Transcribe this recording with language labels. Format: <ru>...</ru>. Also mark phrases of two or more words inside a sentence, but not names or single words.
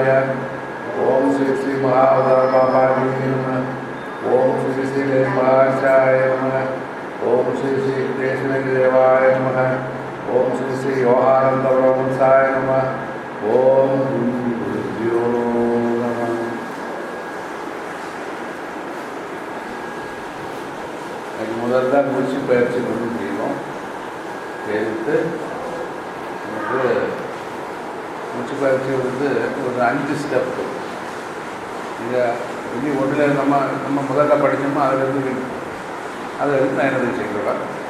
<sa>ओम श्री श्री महावतार बाबा जी नमः। ओम श्री श्री निर्मलाचार्य नमः। ओम श्री श्री कृष्णदेवाय नमः। ओम श्री श्री योहानंद ब्रह्मसाय नमः। ओम गुरुभ्यो नमः।</sa> <ta>முதல்ல மூச்சு பயிற்சி கொண்டு செய்வோம். எடுத்து மூச்சு பயிற்சி வந்து ஒரு 5 ஸ்டெப்பு. நீங்கள் இனி ஒன்றில் நம்ம முதல்ல படித்தோமோ அதிலிருந்து நான் என்ன செய்கிறேன்.</ta>